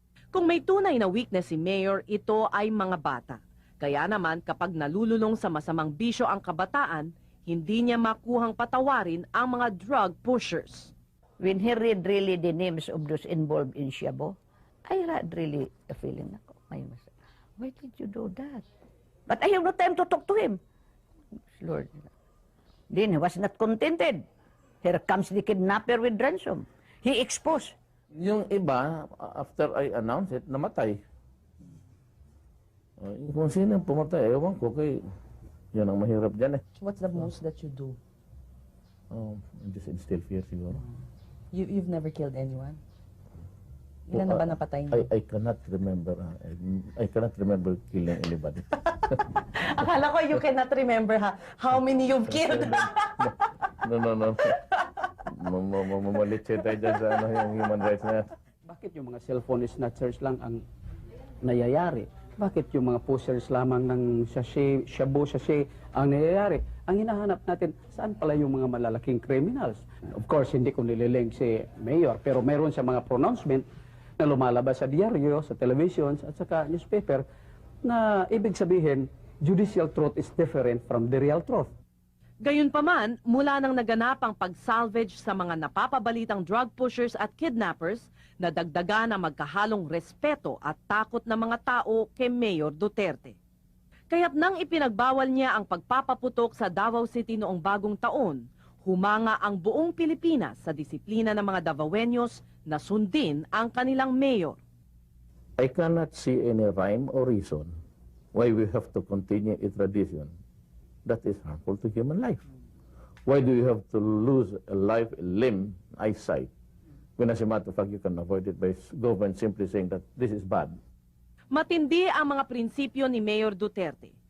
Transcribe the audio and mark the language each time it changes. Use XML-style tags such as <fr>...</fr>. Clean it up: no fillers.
<tl>Kung may tunay na weakness si Mayor, ito ay mga bata. Kaya naman kapag nalululong sa masamang bisyo ang kabataan, hindi niya makuhang patawarin ang mga drug pushers.</tl> <en>When he read really the names of those involved in Siabo, I had really a feeling</en> <tl>ako,</tl> <en>why did you do that? But I have no time to talk to him. Lord. Then he was not contented. Here comes the kidnapper with ransom. He exposed.</en> <tl>Yung iba, after I announced it, namatay. Kung sino pumatay, ewan ko, kay yan ang mahirap dyan eh.</tl> <en>What's the most that you do? Just instill fear</en> <tl>siguro.</tl> <en>You've never killed anyone?</en> <tl>Ilan na ba napatay niyo?</tl> <en>I cannot remember. I cannot remember killing anybody.</en> <tl>Akala ko</tl> <en>you cannot remember how many you've killed. No.</en> <tl>Mamalit siya tayo dyan sa yung human rights na yan. Bakit yung mga cellphone snatchers lang ang nayayari? Bakit yung mga posters lamang ng shabu ang nayayari? Ang hinahanap natin, saan pala yung mga malalaking criminals?</tl> <en>Of course,</en> <tl>hindi ko nililink si Mayor, pero meron siya mga pronouncement na lumalabas sa diaryo, sa televisions, at saka newspaper, na ibig sabihin,</tl> <en>judicial truth is different from the real truth.</en> <tl>Gayunpaman, mula nang naganap ang pag-salvage sa mga napapabalitang drug pushers at kidnappers, nadagdagan ang magkahalong respeto at takot ng mga tao kay Mayor Duterte. Kaya't nang ipinagbawal niya ang pagpapaputok sa Davao City noong bagong taon, humanga ang buong Pilipinas sa disiplina ng mga Davaoeños na sundin ang kanilang mayor.</tl> <en>I cannot see any rhyme or reason why we have to continue a tradition that is harmful to human life. Why do you have to lose a life, a limb, eyesight, when as a matter of fact you can avoid it by government simply saying that this is bad?</en> <tl>Matindi ang mga prinsipyo ni Mayor Duterte.</tl>